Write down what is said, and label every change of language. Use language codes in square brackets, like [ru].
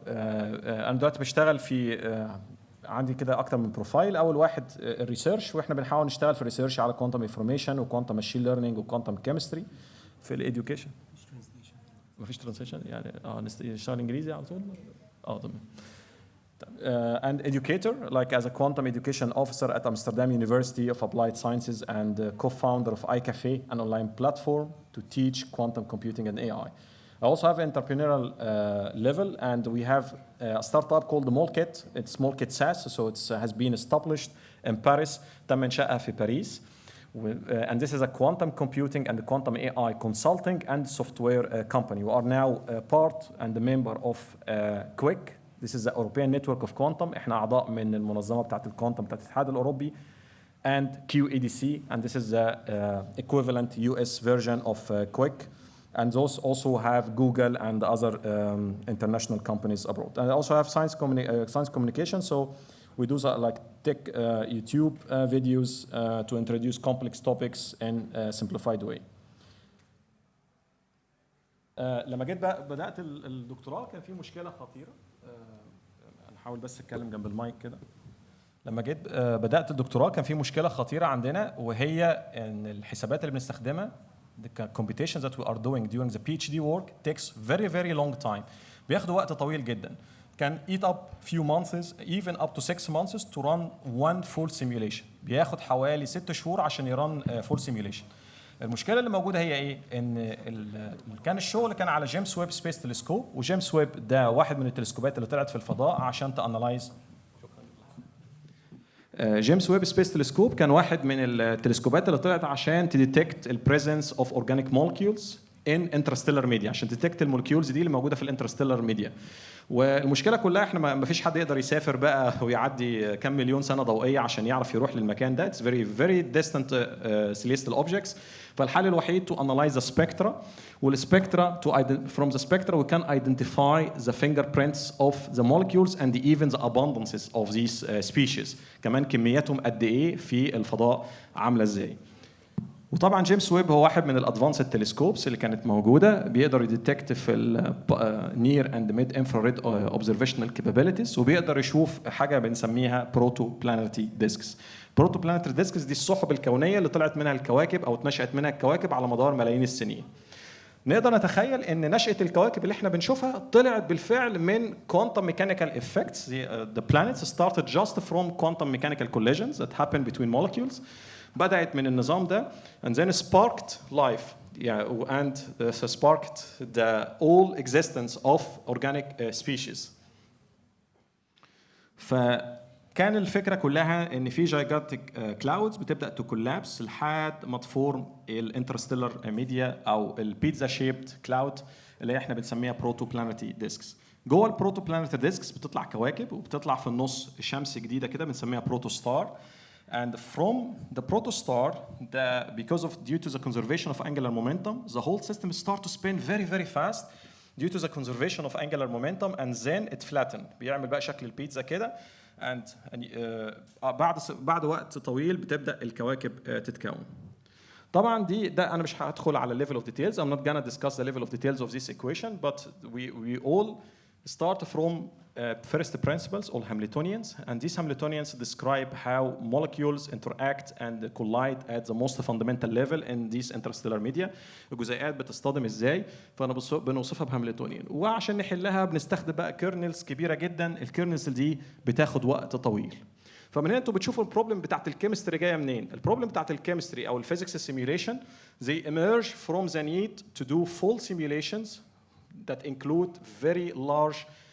[ar] انا دلوقتي بشتغل في عندي كده اكتر من بروفايل. اول واحد الريسيرش، واحنا بنحاول نشتغل في الريسيرش على كوانتم انفورميشن وكوانتم ماشين ليرنينج وكوانتم كيمستري. في الاديوكيشن مفيش ترانسليشن يعني نشتغل انجليزي على طول. تمام. [en] And educator, like as a quantum education officer at Amsterdam University of Applied Sciences and co-founder of iCafe, an online platform to teach quantum computing and AI. I also have entrepreneurial level, and we have a startup called Molkit. It's Molkit SaaS, so it has been established in Paris. [ar] تم إنشائها في باريس. [en] And this is a quantum computing and quantum AI consulting and software company. We are now part and a member of QUIC. This is the European Network of Quantum. [ar] احنا أعضاء من المنظمة بتاعة الكوانتم بتاعة الاتحاد الأوروبي. [en] And QEDC, and this is the equivalent US version of QUIC. And those also have Google and other international companies abroad. And I also have science communication, so we do like tech YouTube videos to introduce complex topics in a simplified way. [ar] لما جيت بدأت الدكتوراه كان في مشكلة خطيرة. هنحاول بس اتكلم جنب المايك كده. لما جيت بدأت الدكتوراه كان في مشكلة خطيرة عندنا، وهي ان الحسابات اللي بنستخدمها [en] the computations that we are doing during the PhD work takes very long time. [ar] بياخدوا وقت طويل جدا. [en] Can eat up few months, even up to 6 months to run one full simulation. [ar] بياخد حوالي 6 شهور عشان يرن [en] full simulation. [ar] المشكلة اللي موجودة هي ايه؟ ان كان الشغل كان على جيمس ويب سبيس تلسكوب، وجيمس ويب ده واحد من التلسكوبات اللي طلعت في الفضاء عشان تانلايز. جيمس ويب سبيس تلسكوب كان واحد من التلسكوبات اللي طلعت عشان [en] تديتكت البريزنس of organic molecules in interstellar media, [ar] عشان تديتكت المولكيولز دي اللي موجوده في الانترستيلر ميديا. والمشكله كلها احنا ما فيش حد يقدر يسافر بقى ويعدي كم مليون سنه ضوئيه عشان يعرف يروح للمكان ده. [en] It's very distant celestial objects. [ar] فالحل الوحيد [en] to analyze the spectra. والspectra from the spectra we can identify the fingerprints of the molecules and even the abundances of these species. [ar] كمان كمياتهم قد ايه في الفضاء عامله ازاي. وطبعا جيمس ويب هو واحد من الادفانسد تلسكوبس اللي كانت موجوده، بيقدر يديتكت في [en] النير and mid infrared observational capabilities, [ar] وبيقدر يشوف حاجه بنسميها بروتو بلانيتري ديسكس. بروتو بلانيتري ديسكس دي السحب الكونيه اللي طلعت منها الكواكب او اتنشأت منها الكواكب على مدار ملايين السنين. نقدر نتخيل ان نشأة الكواكب اللي احنا بنشوفها طلعت بالفعل من [en] quantum mechanical effects. The planets started just from quantum mechanical collisions that happen between molecules. [ar] بدأت من النظام ده [en] and then sparked life, and sparked the all existence of organic species. [ar] فكان الفكرة كلها ان في [en] gigantic clouds [ar] بتبدأ تكولابس لحد ما تفورم الانترستيلر ميديا او البيتزا شيبت كلاود اللي احنا بنسميها بروتو بلانيتري ديسكس. جوه البروتو بلانيتري ديسكس بتطلع كواكب، وبتطلع في النص شمس جديدة كده بنسميها بروتو ستار. [en] And from the protostar, due to the conservation of angular momentum, the whole system starts to spin very fast due to the conservation of angular momentum, and then it flattens. [ar] بيعمل بقى شكل البيتزا كده. And بعد وقت طويل بتبدأ الكواكب تتكون. طبعا ده أنا مش هدخل على [en] level of details. I'm not gonna discuss the level of details of this equation, but we all start from first principles, all Hamiltonians, and these Hamiltonians describe how molecules interact and collide at the most fundamental level in these interstellar media. [ar] الجزيئات بتصطدم ازاي، بنوصفها بهاملتونيان. وعشان نحلها بنستخدم بقى كيرنلز كبيره جدا. الكيرنلز دي بتاخد وقت طويل. فمن هنا انتوا بتشوفوا البروبلم بتاعت الكيمستري جايه منين. البروبلم بتاعت الكيمستري او الفيزيكس سيميوليشن [en] they emerge from the need to do full simulations that include very large